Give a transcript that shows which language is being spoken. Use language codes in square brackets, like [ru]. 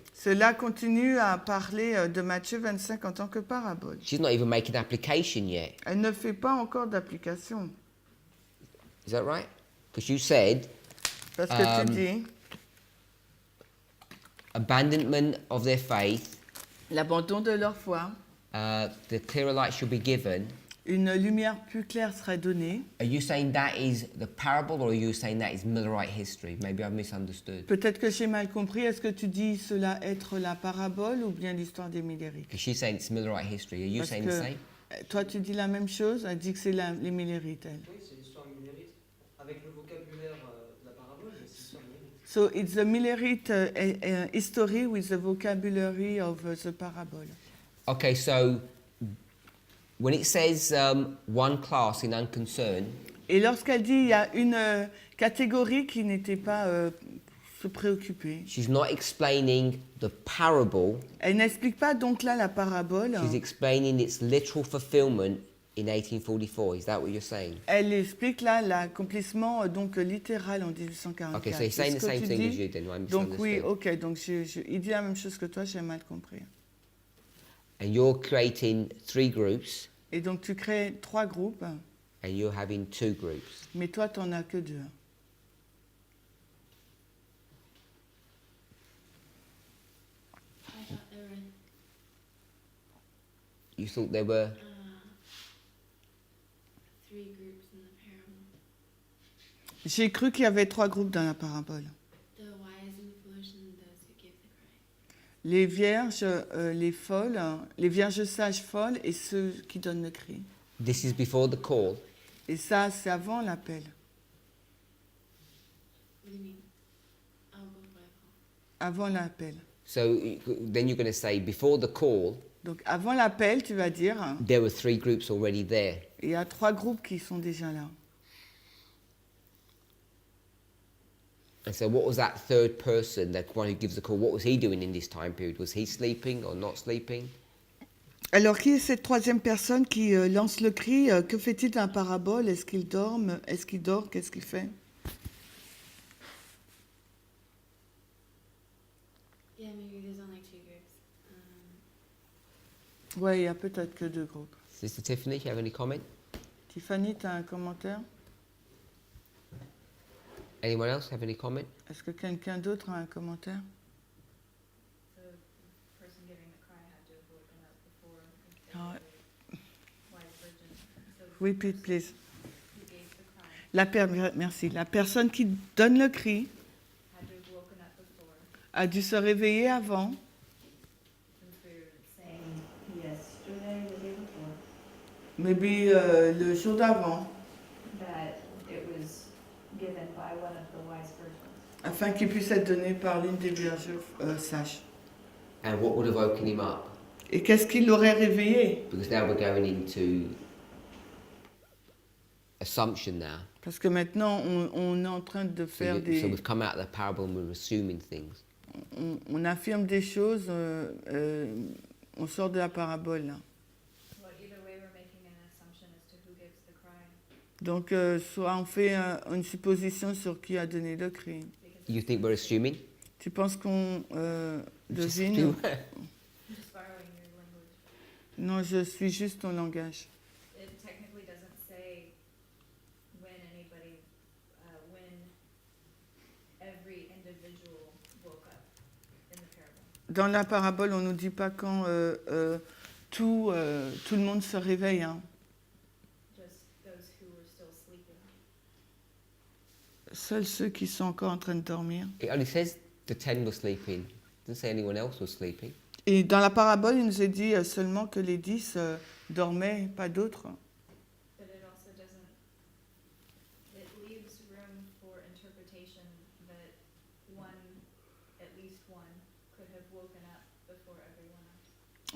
[fr] cela continue à parler de Matthieu 25 en tant que parabole. [en] She's not even making application yet. [fr] Elle ne fait pas encore d'application. [en] Is that right? Because you said [fr] Parce que tu dis, [en] abandonment of their faith, [fr] l'abandon de leur foi, [en] the clearer light should be given. [fr] une lumière plus claire serait donnée. [en] Are you saying that is the parable, or are you saying that is Millerite history? Maybe I've misunderstood. [fr] Peut-être que j'ai mal compris. Est-ce que tu dis cela être la parabole ou bien l'histoire des Millérites? [en] Because she's saying it's Millerite history. Are you [fr] Parce [en] saying the same? [fr] que toi, tu dis la même chose. Elle dit que c'est les Millérites, elle. Oui, c'est l'histoire millérite, avec le vocabulaire de la parabole, mais c'est l'histoire millérite. [en] So it's the Millerite history with the vocabulary of the parable. Okay, so when it says one class in unconcern, [fr] Et lorsqu'elle dit il y a une catégorie qui n'était pas se préoccuper, [en] she's not explaining the parable. [fr] elle n'explique pas donc là la parabole. [en] She's explaining its literal fulfillment in 1844. Is that what you're saying? [fr] Elle explique là l'accomplissement donc littéral en 1844. [en] Okay, so he's saying the [fr] C'est ce que [en] same [fr] tu [en] thing as [fr] dis. [en] you then. I [fr] Donc oui, [en] misunderstood. [fr] ok, donc il dit la même chose que toi, j'ai mal compris. [en] And you're creating 3 groups, [fr] Et donc tu crées 3 groupes, [en] and you're having 2 groups. [fr] mais toi, tu n'en as que 2. [en] I thought there were You thought there were 3 groups in the parable. [fr] J'ai cru qu'il y avait 3 groupes dans la parabole. [en] The wise and foolish and those who give the cry. [fr] Les vierges, les folles, les vierges sages folles et ceux qui donnent le cri. [en] This is before the call. [fr] Et ça, c'est avant l'appel. [en] What do you mean? Oh, before I call. [fr] Avant l'appel. [en] So then you're going to say before the call, [fr] Donc avant l'appel, tu vas dire, [en] there were 3 groups already there. [fr] il y a 3 groupes qui sont déjà là. [en] And so what was that third person, that one who gives the call, what was he doing in this time period? Was he sleeping or not sleeping? [fr] Alors, qui est cette troisième personne qui lance le cri? Que fait-il dans la parabole? Est-ce qu'il dorme? Est-ce qu'il dort? Qu'est-ce qu'il fait? [en] Yeah, maybe there's only 2 groups. [fr] Ouais, il y a peut-être que 2 groupes. [en] Sister Tiffany, you have any comment? [fr] Tiffany, tu as un commentaire? [en] Anyone else have any comment? [fr] Est-ce que quelqu'un d'autre a un commentaire? [en] The person giving the cry had to have woken up before if they Ah, were a wise virgin. So the repeat, person please. who gave the cry [fr] Merci. La personne qui donne le cri [en] had to have woken up before, [fr] a dû se réveiller avant, [en] since we're saying Yesterday, the day before, [fr] maybe le jour d'avant, [en] that it was given by one of the wise virgins. [fr] afin qu'il puisse être donné par l'une des vierges sages. [en] And what would have woken him up? [fr] Et qu'est-ce qui l'aurait réveillé? [en] Because now we're going into assumption now. [fr] Parce que maintenant, on est en train de faire [en] So [fr] des... [en] we've come out of the parable and we're assuming things. [fr] On affirme des choses, on sort de la parabole là. [en] Well, either way, we're making an assumption as to who gives the cry. [fr] Donc, soit on fait une supposition sur qui a donné le cri. [en] You think we're assuming? [fr] Tu penses qu'on [en] Just [fr] devine? [en] Just borrowing your language. [fr] Non, je suis juste ton langage. [en] It technically doesn't say when anybody, when every individual woke up in the parable. [fr] Dans la parabole, on ne nous dit pas quand tout le monde se réveille. Hein. [en] Just those who were still sleeping. [fr] Seuls ceux qui sont encore en train de dormir. [en] It only says the 10 were sleeping. It doesn't say anyone else was sleeping. [fr] Et dans la parabole, il nous est dit seulement que les 10 dormaient, pas d'autres. [en] But it also doesn't, it leaves room for interpretation that one, at least one, could have woken up before everyone else.